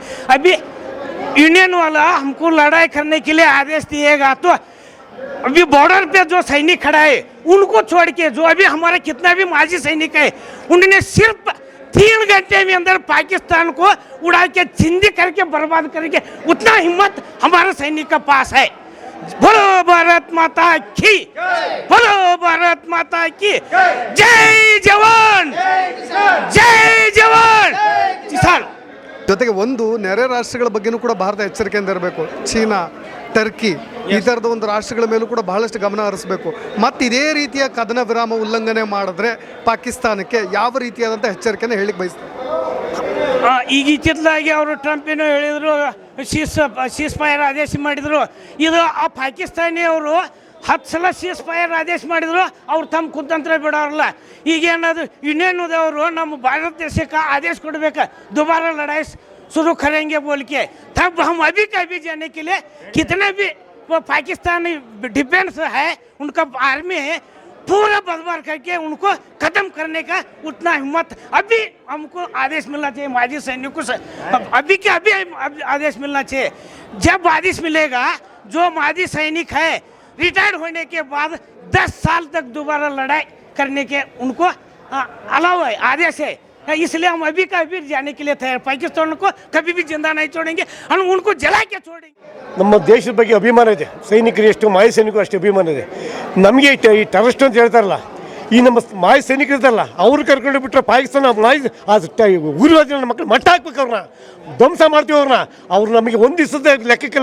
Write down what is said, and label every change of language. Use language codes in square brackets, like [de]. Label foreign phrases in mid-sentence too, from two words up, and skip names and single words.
[hi] अभी यूनियन वाला हमको लड़ाई करने के लिए आदेश दिएगा तो अभी बॉर्डर पे जो सैनिक खड़ा है उनको छोड़ के जो अभी हमारा कितना भी माजी सैनिक है उन्होंने सिर्फ 3 घंटे में अंदर पाकिस्तान को उड़ा के जिंदगी करके बर्बाद करके उतना हिम्मत हमारा सैनिक का पास है. बोलो भारत माता की, बोलो भारत माता की जय जवान, जय जवान किसान. [kn] ಜೊತೆಗೆ ಒಂದು ನೆರೆ ರಾಷ್ಟ್ರಗಳ ಬಗ್ಗೆನೂ ಕೂಡ ಭಾರತ ಎಚ್ಚರಿಕೆಯಿಂದ ಇರಬೇಕು. ಚೀನಾ, ಟರ್ಕಿ ಈ ಥರದ ಒಂದು ರಾಷ್ಟ್ರಗಳ ಮೇಲೂ ಕೂಡ ಬಹಳಷ್ಟು ಗಮನ ಹರಿಸಬೇಕು. ಮತ್ತು ಇದೇ ರೀತಿಯ ಕದನ ವಿರಾಮ ಉಲ್ಲಂಘನೆ ಮಾಡಿದ್ರೆ ಪಾಕಿಸ್ತಾನಕ್ಕೆ ಯಾವ ರೀತಿಯಾದಂಥ ಎಚ್ಚರಿಕೆಯನ್ನು ಹೇಳಿಕ್ಕೆ ಬಯಸ್ತಾರೆ? ಈಗ ಇತ್ತಿತ್ತಲಾಗಿ ಅವರು ಟ್ರಂಪ್ ಏನೋ ಹೇಳಿದರು, ಸೀಸ್ ಫೈರ್ ಆದೇಶ ಮಾಡಿದರು. ಇದು ಆ ಪಾಕಿಸ್ತಾನಿ ಅವರು 10 ಸಲ ಸೀಸ್ ಫೈರ್ ಆದೇಶ ಮಾಡಿದ್ರು. ಅವ್ರು ತಮ್ಮ ಕುತಂತ್ರ ಬಿಡೋರಲ್ಲ. ಈಗೇನದು ಯೂನಿಯನ್ದವರು ನಮ್ಮ ಭಾರತ ದೇಶಕ್ಕೆ ಆದೇಶ ಕೊಡಬೇಕು, [hi] दोबारा लड़ाई शुरू करेंगे बोल के. तब हम अभी का भी जाने के लिए कितने भी वो पाकिस्तानी डिफेंस है, उनका आर्मी है, पूरा बर्बाद करके उनको खत्म करने का उतना हिम्मत अभी हमको आदेश मिलना चाहिए माजी सैनिकों से। अभी के अभी आदेश मिलना चाहिए। जब आदेश मिलेगा जो माजी सैनिक है रिटायर्ड होने के बाद 10 साल तक दोबारा लड़ाई करने के उनको अलाउ है, आदेश है। इसलिए हम अभी का अभी जाने के लिए तैयार। पाकिस्तान को कभी भी जिंदा नहीं छोड़ेंगे, हम उनको जला के छोड़ेंगे। [kn] ನಮ್ಮ ದೇಶದ ಬಗ್ಗೆ ಅಭಿಮಾನ ಇದೆ, ಸೈನಿಕರು ಎಷ್ಟು ಮಾಜಿ ಸೈನಿಕರು ಅಷ್ಟು ಅಭಿಮಾನ ಇದೆ ನಮಗೆ. ಈ ಟೆರರಿಸ್ಟ್ ಅಂತ ಹೇಳ್ತಾರಲ್ಲ, ಈ ನಮ್ಮ ಮಾಜಿ ಸೈನಿಕರು ಇರ್ತಾರಲ್ಲ ಅವ್ರು ಕರ್ಕೊಂಡು ಬಿಟ್ಟರೆ ಪಾಕಿಸ್ತಾನ ಉಗ್ರವಾದ ಮಕ್ಕಳು ಮಟ್ಟ ಹಾಕ್ಬೇಕು, ಅವ್ರನ್ನ ಧ್ವಂಸ ಮಾಡ್ತೀವಿ ಅವ್ರನ್ನ. ಅವ್ರು ನಮಗೆ ಒಂದು ದಿವಸದ ಲೆಕ್ಕಕ್ಕಿಲ್ಲ.